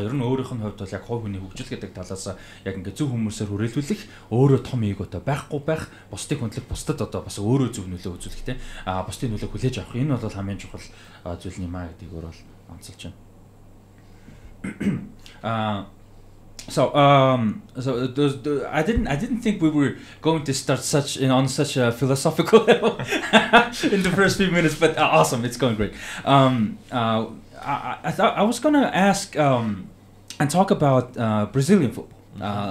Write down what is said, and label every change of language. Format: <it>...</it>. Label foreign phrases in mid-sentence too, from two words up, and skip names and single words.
<mn>Ер нь өөрийнх нь хувьд бол яг хувь хүний хөгжил гэдэг талаас яг ингээд зөв хүмүүсээр хүрээлүүлэх, өөрөө том эготой байхгүй байх, бусдыг хүндлэх, бусдад одоо бас өөрөө зөв нөлөө үзүүлэх те. Бусдын нөлөөг хүлээж авах энэ бол хамгийн чухал зүйл юм аа гэдгийг өөр бол онцолж байна.</mn> <en>So I didn't think we were going to start on such a philosophical level in the first few minutes, but awesome, it's going great. I thought I was gonna ask and talk about Brazilian football.</en>